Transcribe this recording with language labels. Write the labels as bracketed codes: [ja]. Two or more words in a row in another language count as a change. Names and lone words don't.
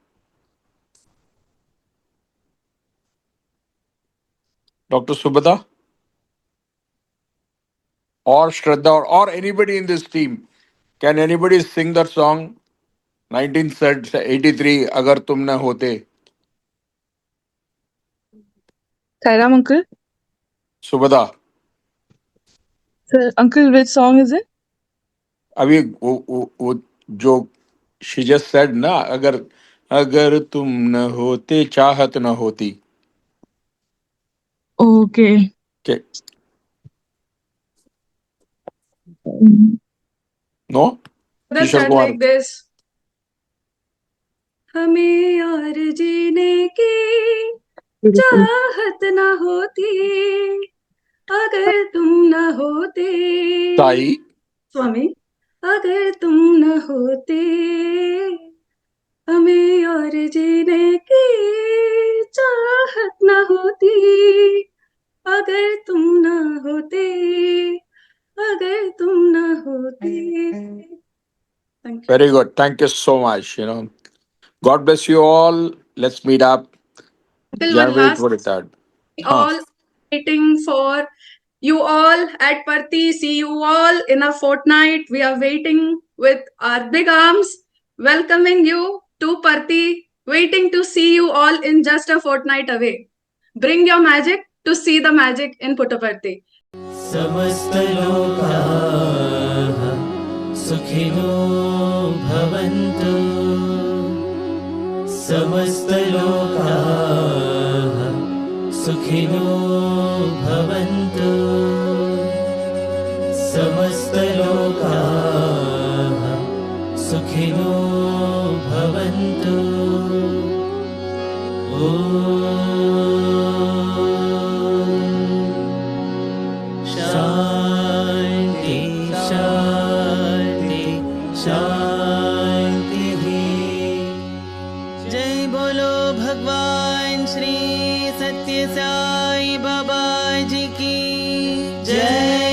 [en] Dr. Subhada? Or Shraddha or anybody in this team? Can anybody sing that song? 1983, Agar Tum Na Hote. Sairam uncle. Subhada. Sir, uncle, which song is it? [hi] अभी, जो [en] she just said, [hi] ना, अगर तुम न होते, चाहत न होती. [en] Okay. Okay. No? Let's start like this. [hi] हमें और जीने की चाहत न होती अगर तुम न होते Sai. स्वामी अगर तुम न होते हमें और जीने की चाहत न होती अगर तुम न होते अगर तुम न होते. [en] Thank you. Very good. Thank you so much. God bless you all. Let's meet up. January 23rd. All waiting for you all at Parthi. See you all in a fortnight. We are waiting with our big arms, welcoming you to Parthi, waiting to see you all in just a fortnight away. Bring your magic to see the magic in Puttaparthi. [sa] समस्त लोकाः सुखिनो भवन्तु समस्त लोकाः सुखिनो भवन्तु समस्तलोकाः सुखिनो भवन्तु ॐ शान्ति शान्ति शान्तिः [hi] जय बोलो भगवान श्री सत्य साई बाबा जी की जय।